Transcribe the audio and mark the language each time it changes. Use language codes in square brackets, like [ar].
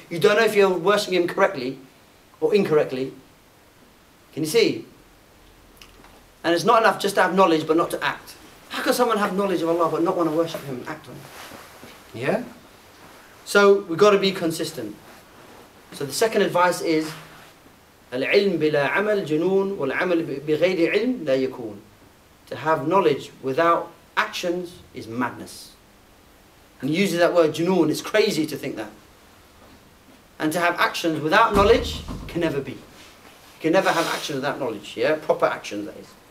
[en] You don't know if you're worshipping Him correctly or incorrectly. Can you see? And it's not enough just to have knowledge but not to act. How can someone have knowledge of Allah but not want to worship Him and act on it? Yeah? So we've got to be consistent. So the second advice is [ar] العلم بلا عمل جنون والعمل بغير علم لا يكون. [en] To have knowledge without actions is madness. And he uses that word junoon, it's crazy to think that. And to have actions without knowledge can never be. You can never have actions without knowledge, yeah? Proper actions, that is.